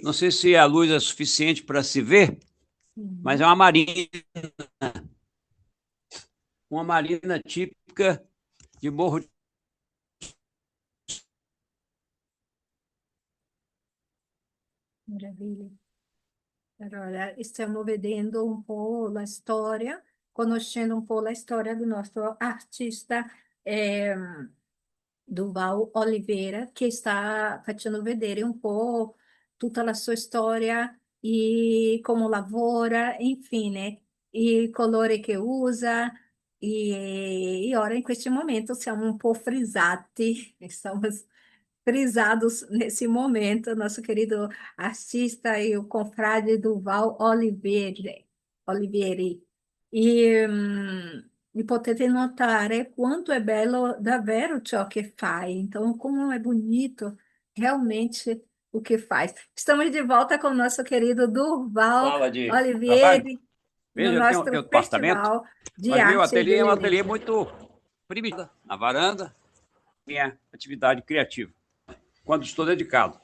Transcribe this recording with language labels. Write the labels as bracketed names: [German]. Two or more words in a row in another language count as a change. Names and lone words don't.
[Portuguese] Não sei se a luz é suficiente para se ver, mas é uma marina típica de Morro de... Maravilha. [Italian] Allora, stiamo vedendo un po' la storia, conoscendo un po' la storia del nostro artista Duval Oliveira, che sta facendo vedere un po' tutta la sua storia e come lavora, infine, i colori che usa. E ora, in questo momento, siamo un po' frizzati, [Portuguese] estamos frisados nesse momento, nosso querido artista e o confrade Duval Oliveira. [Italian] E potete notare quanto é belo davvero ciò che fai. [Portuguese] Então, como é bonito realmente o que faz. Estamos de volta com o nosso querido Durval Sala de Oliveira trabalho. no Veja, eu nosso tenho apartamento, Festival de mas meu Arte ateliê é um dele. ateliê muito primitivo. Na varanda, minha atividade criativa, quando estou dedicado.